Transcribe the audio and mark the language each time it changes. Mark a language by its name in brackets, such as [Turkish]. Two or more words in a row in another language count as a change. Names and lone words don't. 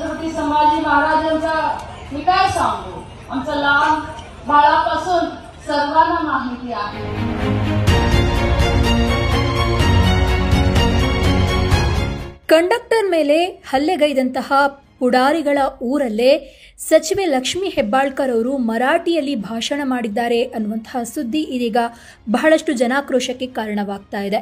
[Marathi] संभाजी महाराजांचा मी काय सांगू, आमचं लहान बाळापासून सर्वांना माहिती आहे. [Kannada] ಕಂಡಕ್ಟರ್ ಮೇಲೆ ಹಲ್ಲೆಗೈದಂತಹ ಪುಡಾರಿಗಳ ಊರಲ್ಲೇ ಸಚಿವೆ ಲಕ್ಷ್ಮಿ ಹೆಬ್ಬಾಳ್ಕರ್ ಅವರು ಮರಾಠಿಯಲ್ಲಿ ಭಾಷಣ ಮಾಡಿದ್ದಾರೆ ಅನ್ನುವಂತಹ ಸುದ್ದಿ ಇದೀಗ ಬಹಳಷ್ಟು ಜನಾಕ್ರೋಶಕ್ಕೆ ಕಾರಣವಾಗ್ತಾ ಇದೆ.